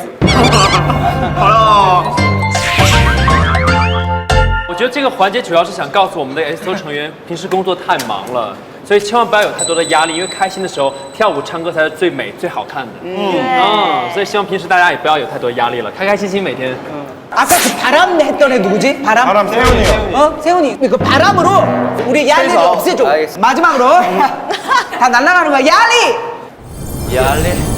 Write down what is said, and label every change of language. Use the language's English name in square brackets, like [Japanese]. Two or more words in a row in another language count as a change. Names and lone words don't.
[Chinese] 好了。我觉得这个环节主要是想告诉我们的 XO 成员，平时工作太忙了，所以千万不要有太多的压力，因为开心的时候跳舞唱歌才是最美最好看的。所以希望平时大家也不要有太多压力了，开开心心每天。 [Korean] 아까 그 바람 했던 애 누구지? 바람 세훈이요. 세훈이. 그 바람으로 우리 야리를 없애줘. 마지막으로 다 날아가는 거야. 야리.